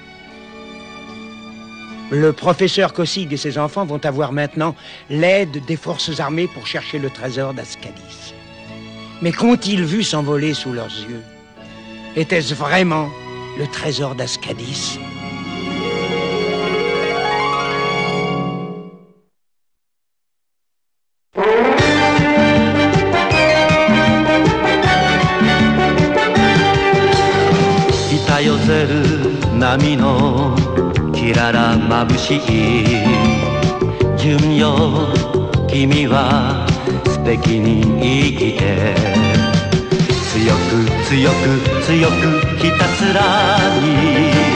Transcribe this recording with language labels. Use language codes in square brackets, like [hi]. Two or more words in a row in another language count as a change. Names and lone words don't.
[fr] Le professeur Kossig et ses enfants vont avoir maintenant l'aide des forces armées pour chercher le trésor d'Ascadis. Mais qu'ont-ils vu s'envoler sous leurs yeux? Était-ce vraiment le trésor d'Ascadis? [ja] 波のきららまぶしい純よ君は素敵に生きて強く強く強くひたすらに